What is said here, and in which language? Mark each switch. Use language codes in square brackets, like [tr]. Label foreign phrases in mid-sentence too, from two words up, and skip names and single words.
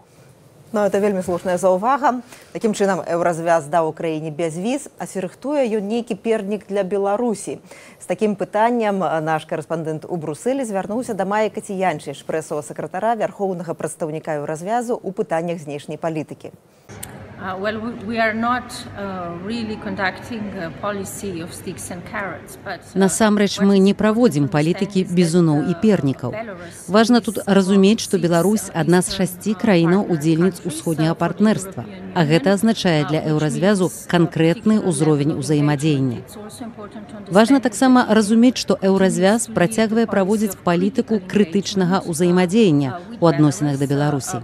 [be] Ну, это вельмі слушная заўвага. Такім чынам, еўразвяз даў Украіне без віз, а ці рыхтуе ён нейкі пернік для Беларусі? З такім пытаннем наш карэспандэнт у Брусэлі звярнуўся да Майі Кацянчыч, прэсавага сакратара вярхоўнага прадстаўніка еўразвязу ў пытаннях знешняй палітыкі. [en] Well, we are not really conducting a policy of sticks and carrots, but [be] насамрэч мы не праводзім палітыкі бізуноў і пернікаў. Важна тут разумець, што Беларусь адна з 6 краінаў удзельніц усходняга партнерства, а гэта азначае для еўразвязу канкрэтны ўзровень узаемадзеяння. Важна таксама разумець, што еўразвяз працягвае праводзіць палітыку крытычнага ўзаемадзеяння ў адносінах да Беларусі.